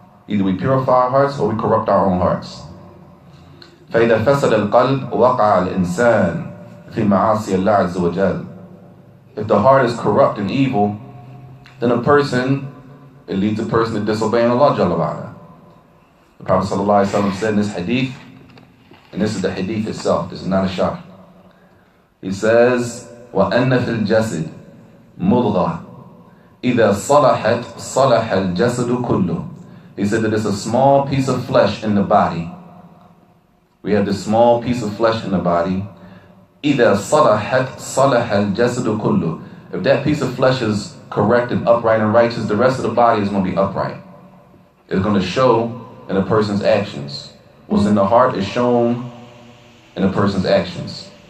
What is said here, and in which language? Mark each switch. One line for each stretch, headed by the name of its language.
English: Either we purify our hearts or we corrupt our own hearts.
Arabic: فَإِذَا فَسَدَ الْقَلْبُ وَقَعَ الْإِنسَانِ فِي مَعَاصِيِ اللَّهِ عَزَّ وَجَلَّ.
English: If the heart is corrupt and evil, then it leads a person to disobeying Allah Jalla wa Ala. The Prophet sallallahu alayhi wa sallam said in this hadith, and this is the hadith itself, this is not a sharh. He says,
Arabic: وَأَنَّ فِي الْجَسَدِ مُضْغَةً إِذَا صَلَحَتْ صَلَحَ الْجَسَدُ كُلُّهُ.
English: He said that it's a small piece of flesh in the body. We have this small piece of flesh in the body.
Arabic: إِذَا صَلَحَتْ صَلَحَ الْجَسَدُ كُلُّهُ.
English: If that piece of flesh is correct and upright and righteous, the rest of the body is going to be upright. It's going to show in a person's actions. What's in the heart is shown in a person's actions.